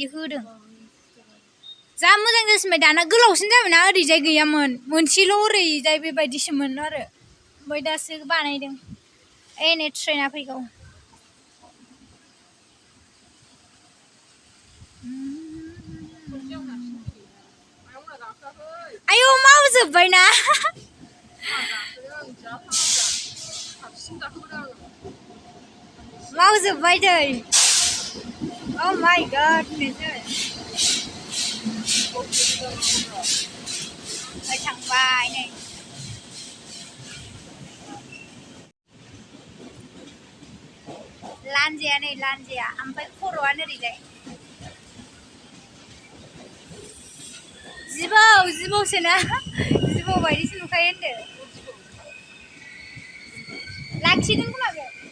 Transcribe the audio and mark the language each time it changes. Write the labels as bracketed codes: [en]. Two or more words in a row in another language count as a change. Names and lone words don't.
[brx] होदों जा मोजां जासिनबाय दाना गोलावसिन जाबायना ओरैजाय गैयामोन मोनसेल' ओरैजाय बेबायदिसोमोन आरो ओमफ्राय दासो बानायदों नै ट्रेना फैगौ आयौ मावजोब्बायना मावजोब्बाय दै [en] Oh my god [brx] थांबाय नै लान्जाया ओमफ्राय खर'आनो ओरैजाय जिबौसोना जिबौ बायदिसो नुखायो होनदो लाखिगोन खोमा बे